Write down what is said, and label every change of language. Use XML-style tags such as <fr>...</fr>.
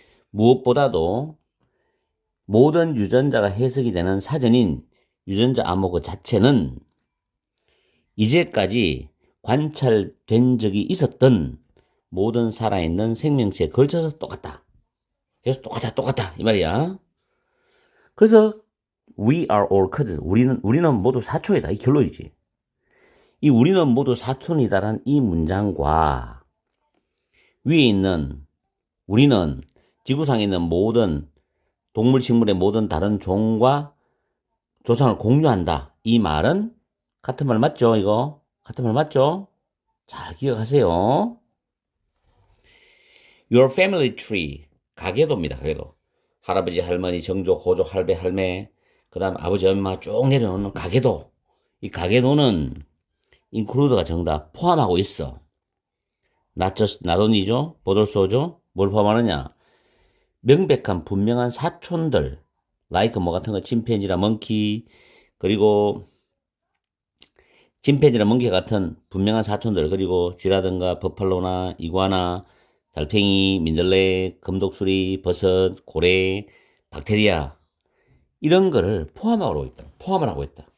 <ko>무엇보다도 모든 유전자가 해석이 되는 사전인 유전자 암호 그 자체는 이제까지 관찰된 적이 있었던 모든 살아있는 생명체에 걸쳐서 똑같다. 그래서 똑같다 이 말이야. 그래서</ko> <en>we are all cousins.</en> <ko>우리는 모두 사촌이다. 이 결론이지. 이 우리는 모두 사촌이다라는 이 문장과 위에 있는 우리는 지구상에 있는 모든 동물, 식물의 모든 다른 종과 조상을 공유한다. 이 말은 같은 말 맞죠? 이거 같은 말 맞죠? 잘 기억하세요.</ko> <en>Your family tree</en> <ko>가계도입니다. 가계도. 할아버지, 할머니, 정조, 고조, 할배, 할매, 그 다음 아버지, 엄마 쭉 내려오는 가계도. 이 가계도는 include가 정답 포함하고 있어.</ko> <en>not just, not only</en> <ko>죠. but also죠. 뭘 포함하느냐? 명백한 분명한 사촌들 like 뭐 같은 거 침팬지나 멍키 그리고 침팬지나 멍키 같은 분명한 사촌들 그리고 쥐라든가 버팔로나 이구아나 달팽이 민들레 금독수리 버섯 고래 박테리아 이런 거를 포함을 하고 있다.</ko>